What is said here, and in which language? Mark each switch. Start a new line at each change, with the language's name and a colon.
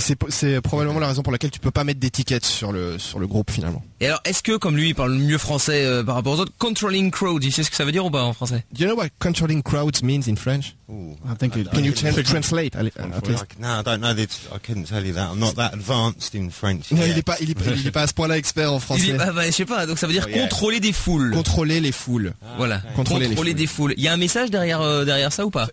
French: C'est probablement la raison pour laquelle tu peux pas mettre d'étiquette sur le groupe, finalement. Et alors, est-ce que, comme lui, il parle mieux français par rapport aux autres, controlling crowds, tu sais ce que ça veut dire ou pas en français?
English: Do you know what controlling crowds means in French? Ooh. I think Can you translate? No, I don't know. I couldn't tell you that. I'm not that advanced in French.
French: Non, il est pas à ce point-là expert en français. Je sais pas, donc ça veut dire contrôler des foules. Contrôler les foules. Ah, voilà. Okay. Contrôler des foules. Il y a un message derrière ça ou pas?